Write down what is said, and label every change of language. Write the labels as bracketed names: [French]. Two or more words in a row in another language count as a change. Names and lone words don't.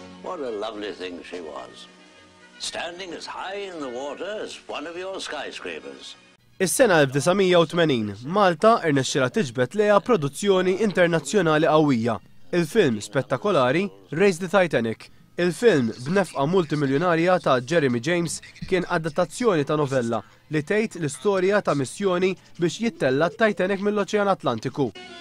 [English] What a lovely thing she was. Standing as high in the water as one of your skyscrapers. [Maltese] Is-sena 1980 Malta irnexxiela tiġbed leha produzzjoni internazzjonali qawwija. Il-film spettakolari Raise the Titanic. Il-film b'nefqa multimiljonarja ta' Jeremy James kien adattazzjoni ta' novella li tgħid l-istorja ta' missjoni biex jittella t-Titanic mill-Oċean Atlantiku.